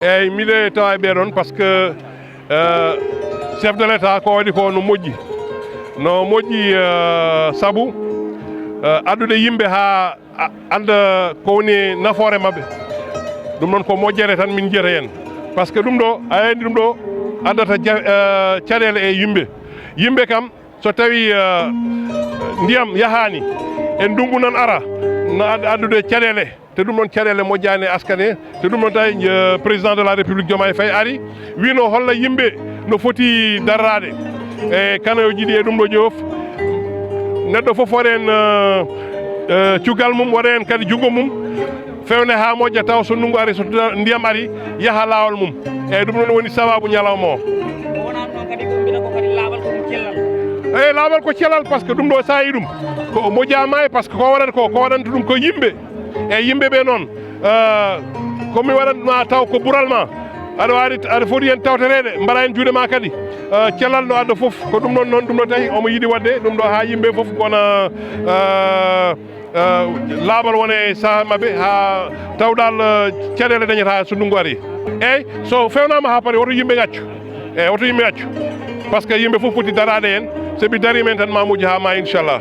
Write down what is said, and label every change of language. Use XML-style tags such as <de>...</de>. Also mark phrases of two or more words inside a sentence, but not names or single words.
<ff>eyyi miɗe tawa e ɓeɗon</ff> <fr>par ce que chef de l' état</fr> <ff>ko waɗi ko no moƴƴi saabu addude yimɓe ha anda ko woni nafoore mabɓe ɗum noon ko moƴƴere tan min jiyata hen</ff> <fr>par ce que</fr> <ff>ɗum ɗo a andi ɗum ɗo addata caɗele e yimɓe kam so tawi ndiyam yahani e ndungu nan ara no addude caɗele te ɗum noon caɗele moƴƴani askane te ɗum noon tawi</ff> <fr>président de la république</fr> <ff>Diomaye Faye ari wino holla yimɓe no foti darrade e kanayoji ɗi e ɗum ɗo joof neɗɗo foof waɗa hen cuggal mum waɗa hen kadi junggo mum fewne ha moƴƴa taw so ndungu ari so ndiyam ari yaaha lawol mum eyyi ɗum noon woni sababu ñalawma o eyyi laaɓal ko celal</ff> <fr>par ce que</fr> <ff>ɗum ɗo sa yi ɗum ko moƴƴama</ff> <fr>par ce que</fr> <ff>ko waɗata ko waɗanta ɗum ko yimɓe eyyi yimɓe ɓe noon komi waɗatma taw ko ɓuural ma aɗa foti hen tawtereɗe mbaɗa hen juuɗe ma kadi celal no adda foof ko ɗum noon ɗum ɗo tawi omo yiiɗi wadde ɗum ɗo ha yimɓe foof wona laaɓal wone e saaha mabɓe ha tawɗal caɗele dañata so ndungu ari eyyi so fewnama ha paari woto yimɓe gaccu eyyi woto yimɓe gaccu</ff> <fr>par ce que</fr> <ff>yimɓe foof foti darade hen soɓi dari men tan ma moƴƴi ha ma inchallah</ff>